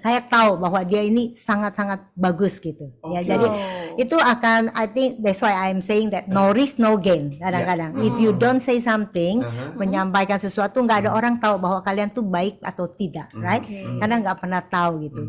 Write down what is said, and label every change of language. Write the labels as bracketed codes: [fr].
[id] Saya tahu bahwa dia ini sangat-sangat bagus gitu. Ya, [en] Okay. [id] jadi itu akan, [en] I think that's why I'm saying that no risk no gain kadang-kadang. If you don't say something, [id] menyampaikan sesuatu, nggak ada orang tahu bahwa kalian tuh baik atau tidak, right? Oke. Karena nggak pernah tahu gitu.